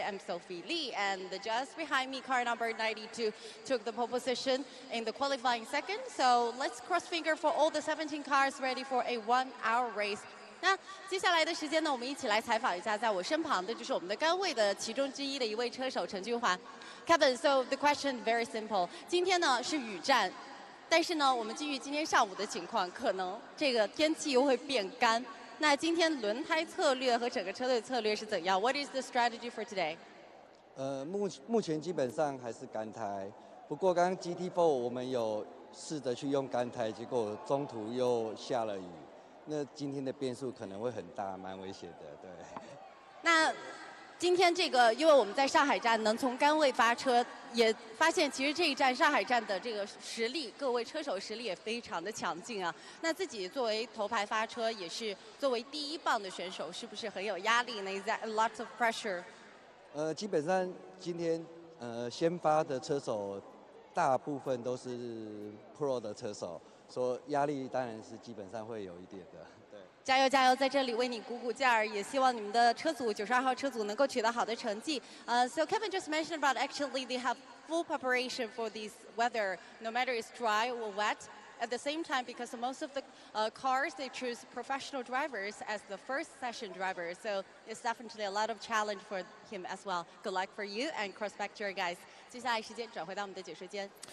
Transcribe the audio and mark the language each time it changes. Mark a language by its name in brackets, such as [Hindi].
[English] I'm Sophie Lee, and just behind me, car number 92 took the pole position in the qualifying second. So let's cross finger for all the 17 cars ready for a 1-hour race. [Chinese] 那接下来的时间呢，我们一起来采访一下，在我身旁的就是我们的杆位的其中之一的一位车手陈君华。 [English] Kevin, so the question very simple. [Chinese] 今天呢是雨战，但是呢，我们基于今天上午的情况，可能这个天气又会变干。那今天轮胎策略和整个车队策略是怎样 ？ [English] What is the strategy for today? [Chinese] 目前基本上还是干胎，不过刚刚 GT4 我们有试着去用干胎，结果中途又下了雨。那今天的变数可能会很大，蛮危险的，对。那今天这个，因为我们在上海站能从杆位发车，也发现其实这一站上海站的这个实力，各位车手实力也非常的强劲啊。那自己作为头排发车，也是作为第1棒的选手，是不是很有压力呢 ？ [English] Is that a lot of pressure？ [Chinese] 基本上今天先发的车手大部分都是 Pro 的车手。说压力当然是基本上会有一点的，对。加油加油，在这里为你鼓鼓劲儿，也希望你们的车组92号车组能够取得好的成绩。 [English] So Kevin just mentioned about actually they have full preparation for this weather, no matter it's dry or wet. At the same time, because most of the cars, they choose professional drivers as the first session drivers. So it's definitely a lot of challenge for him as well. Good luck for you and cross back to your guys. [Chinese] 接下来时间转回到我们的解说间。